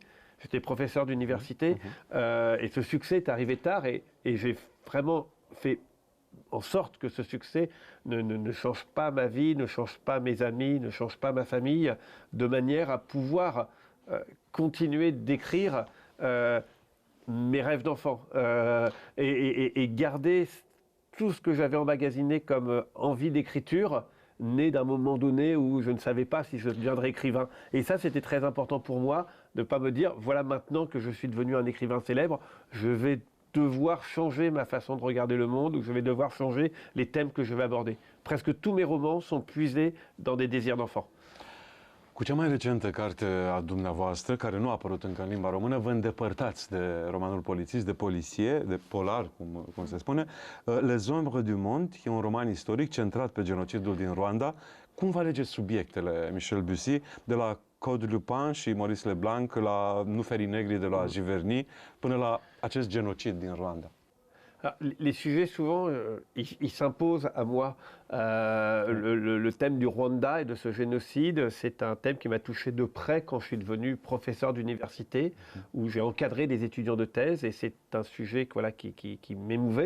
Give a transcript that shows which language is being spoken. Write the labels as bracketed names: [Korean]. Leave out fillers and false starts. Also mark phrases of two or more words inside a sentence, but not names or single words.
[French] J'étais professeur d'université et ce succès est arrivé tard et j'ai vraiment fait en sorte que ce succès ne change pas ma vie, ne change pas mes amis, ne change pas ma famille, de manière à pouvoir continuer d'écrire mes rêves d'enfant et garder tout ce que j'avais emmagasiné comme envie d'écriture né d'un moment donné où je ne savais pas si je deviendrais écrivain. Et ça, c'était très important pour moi, de ne pas me dire, voilà maintenant que je suis devenu un écrivain célèbre, je vais devoir changer ma façon de regarder le monde, ou je vais devoir changer les thèmes que je vais aborder. Presque tous mes romans sont puisés dans des désirs d'enfant. [Romanian] Cu cea mai recentă carte a dumneavoastră, care nu a apărut încă în limba română, vă îndepărtați de romanul polițist, de poliție, de polar, cum se spune. Les Ombres du Monde e un roman istoric centrat pe genocidul din Rwanda. Cum vă alegeți subiectele, Michel Bussy, de la Claude Lupin și Maurice Leblanc, la Nuferii Negri de la Giverny, până la acest genocid din Rwanda? [French] Alors, les sujets, souvent, ils s'imposent à moi. Le thème du Rwanda et de ce génocide, c'est un thème qui m'a touché de près quand je suis devenu professeur d'université, où j'ai encadré des étudiants de thèse, et c'est un sujet voilà, qui m'émouvait.